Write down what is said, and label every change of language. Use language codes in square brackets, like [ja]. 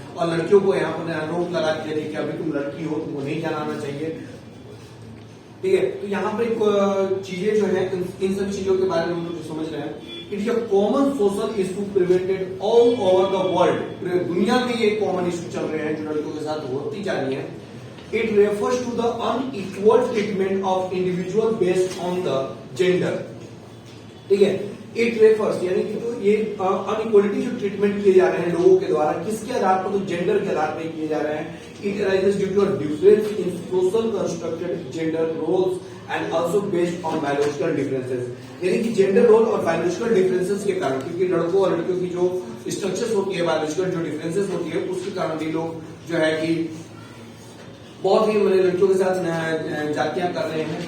[hi] और लड़कियों को यहाँ पर रोक लगा दिया कि अभी तुम लड़की हो, तुमको नहीं जाना आना चाहिए। ठीक है, तो यहाँ पर एक चीजें जो है इन सब चीजों के बारे में हम लोग समझ रहे हैं। [en] It is a common social issue prevented all over the world. [hi] दुनिया में ये कॉमन इशू चल रहे हैं जो लड़कियों के साथ होती जा रही है। [en] It refers to the unequal treatment of individual based on the gender. [hi] ठीक है, इट रेफर्स यानी कि तो ये अनइक्वालिटी जो ट्रीटमेंट किए जा रहे हैं लोगों के द्वारा किसके आधार पर, तो जेंडर के आधार पर किए जा रहे हैं। [en] It arises due to a difference in social constructed gender roles and also based on biological differences. [hi] यानी कि जेंडर रोल और बायोलॉजिकल डिफरेंसेस के कारण, क्योंकि लड़कों और लड़कियों की जो स्ट्रक्चर्स होती है, बायोलॉजिकल जो डिफरेंसेस होती है, उसके कारण भी लोग जो है कि बहुत ही मैंने लड़कियों के साथ जातियां कर रहे हैं।